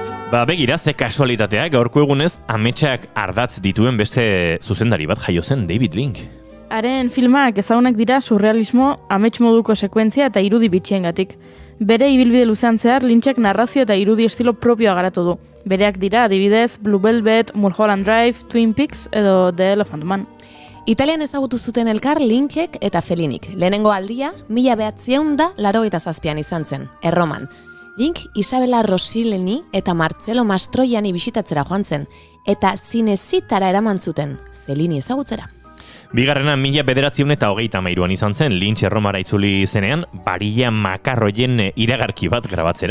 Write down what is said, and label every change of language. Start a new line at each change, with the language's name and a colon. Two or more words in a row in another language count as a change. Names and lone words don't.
Basque: Begira, ze kasualitatea, gaurko egunez ametsak ardatz dituen beste zuzendari bat jaio zen, David Lynch. Haren filmak ezagunak dira surrealismo, amets moduko sekuentzia eta irudi bitxiengatik. Bere ibilbide luzean zehar Lynchek narrazio eta irudi estilo propioa garatu du. Bereak dira, adibidez, Blue Velvet, Mulholland Drive, Twin Peaks edo The Elephant Man. Italian ezagutu zuten elkar Lynchek eta Fellinik. Lehenengo aldia, 1987an izan zen, Erroman. Lynch Isabella Rossellini eta Marcello Mastroianni bisitatzera joan zen, eta zinezitara eraman zuten, Fellini ezagutzera. Bigarrena 1933an izan zen, Lynch Erromara itzuli zenean, Barilla makarroien iragarki bat grabatzera.